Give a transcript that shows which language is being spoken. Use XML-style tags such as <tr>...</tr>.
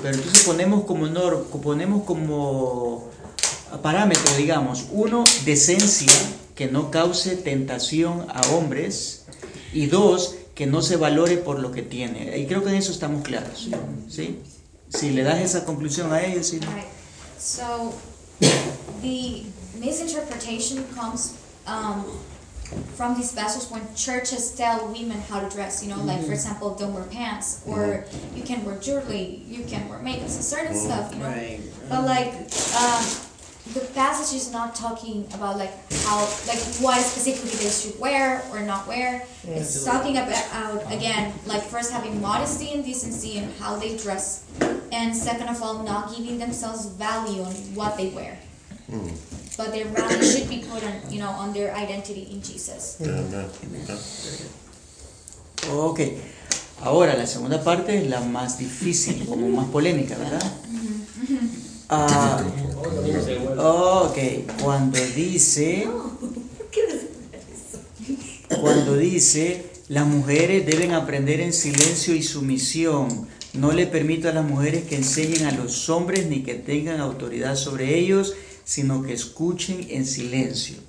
<es>Pero entonces ponemos como parámetro, digamos, uno, decencia, que no cause tentación a hombres, y dos, que no se valore por lo que tiene. Y creo que en eso estamos claros, ¿sí? Si le das esa conclusión a ella, sí.</es> <en>Right. So, the misinterpretation comes from these vessels when churches tell women how to dress, you know, like for example, don't wear pants, or you can wear jewelry, you can wear makeup, so certain stuff, you know. Right. But like, the passage is not talking about like how, like what specifically they should wear or not wear. Yeah, it's absolutely talking about, again, like first having modesty and decency in how they dress, and second of all, not giving themselves value on what they wear. Mm. But their value should be put on, you know, on their identity in Jesus. Amen. Amen. Okay.</en> <es>Ahora, la segunda parte es la más difícil, como más polémica, ¿verdad? Okay, cuando dice las mujeres deben aprender en silencio y sumisión, no le permito a las mujeres que enseñen a los hombres ni que tengan autoridad sobre ellos, sino que escuchen en silencio.</es>